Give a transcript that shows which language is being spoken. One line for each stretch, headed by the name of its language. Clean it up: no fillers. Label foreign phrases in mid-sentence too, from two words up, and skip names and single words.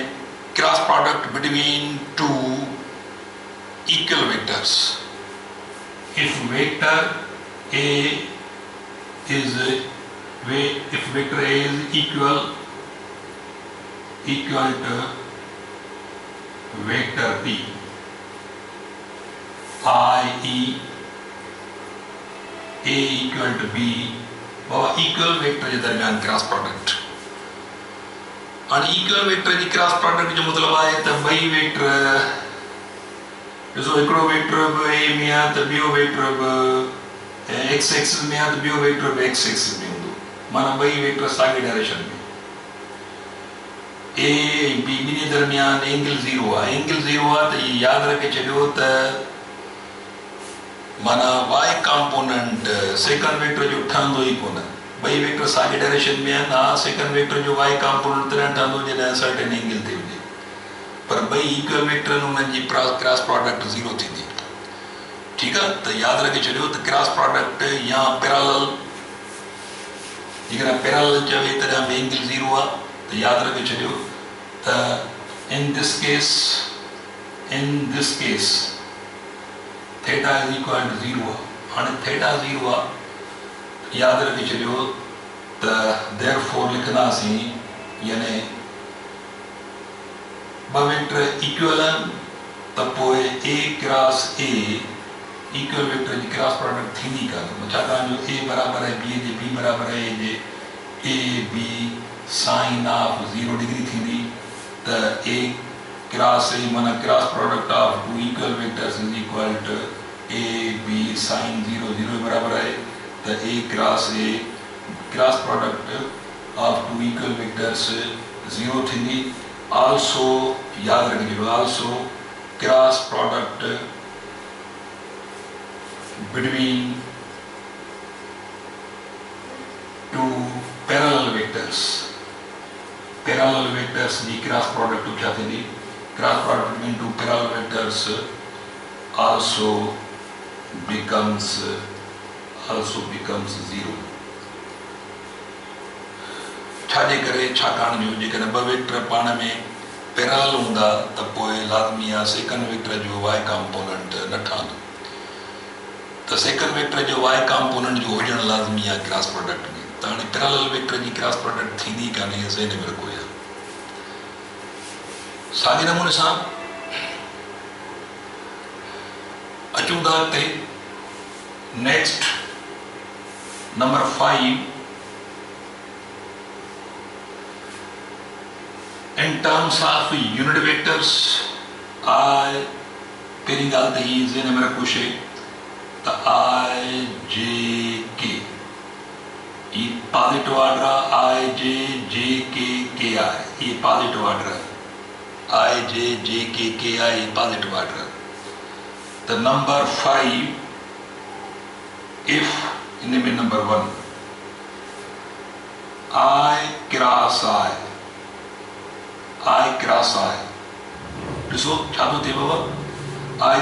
English: cross product between two equal vectors, if vector A is equal to vector P, i.e. A equal to B,
Sindhi: वो
English: equal vector
Sindhi: जे दरमियान
English: cross product
Sindhi: और
English: equal vector
Sindhi: जी
English: cross product
Sindhi: जो मतलब आहे त ॿई वेक्टर ॾिसो हिकिड़ो वेक्टर ए में आहे त ॿियो वेक्टर
English: x axis
Sindhi: में आहे त ॿियो वेक्टर
English: x axis
Sindhi: में हूंदो माना ॿई वेक्टर साॻे डायरेक्शन में ए बी ॿिन्ही दरमियान एंगल ज़ीरो आहे त इहो यादि रखे छॾियो त माना
English: y component second vector
Sindhi: जो ठहंदो ई कोन ॿई वेक्टर साॻे डायरेक्शन में आहिनि हा
English: second vector
Sindhi: जो
English: y component
Sindhi: तॾहिं ठहंदो जॾहिं
English: certain angle
Sindhi: ते हुजे पर ॿई
English: equal vector
Sindhi: उन्हनि जी
English: cross product
Sindhi: ज़ीरो थींदी ठीकु आहे त यादि रखे छॾियो त
English: cross product
Sindhi: या पैरेलल जेकॾहिं पैरेलल चवे तॾहिं बि एंगल ज़ीरो आहे त यादि रखे छॾियो त
English: in this case theta is equal to zero
Sindhi: आहे हाणे थीटा ज़ीरो आहे यादि रखे छॾियो त देयरफॉर लिखंदासीं यानी ॿ वेक्टर इक्वल आहिनि त पोइ
English: A cross A equal vector
Sindhi: जी
English: cross product
Sindhi: थींदी कान छाकाणि जो ए बराबरि आहे बी जे बी बराबरि आहे ए जे
English: A B sine of 0 degree
Sindhi: थींदी त
English: A cross A
Sindhi: माना
English: cross product of two equal vectors is equal to A B sine 0
Sindhi: बराबरि आहे त
English: A cross product of two equal vectors 0
Sindhi: थींदी
English: also
Hindi: याद रखिए
English: also cross product between two parallel vectors the cross product
Hindi: क्या थी
English: cross product between two parallel vectors also becomes
Sindhi: 0 छाजे करे छाकाणि जो जेकॾहिं ॿ वेक्टर पाण में पैरेलल हूंदा त पोइ लाज़मी आहे
English: second vector
Sindhi: जो
English: y component
Sindhi: न ठहंदो त
English: second vector
Sindhi: जो
English: y component
Sindhi: जो हुजणु लाज़मी आहे
English: cross product
Sindhi: में त हाणे
English: parallel vector
Sindhi: जी
English: cross product
Sindhi: थींदी कान्हे ज़हन में रखो या साॻे नमूने सां अचूं था अॻिते
English: next number 5 in terms of unit vectors I
Sindhi: पहिरीं ॻाल्हि त ही ज़हन में रखो शइ त I J K ही
English: positive order
Sindhi: I J J K K I ये
English: positive order
Sindhi: I J J K K I ये
English: positive order
Sindhi: त नंबर 5 if इन में नंबर 1
English: I cross I I cross I
Sindhi: ॾिसो छा थो थिए बाबा आई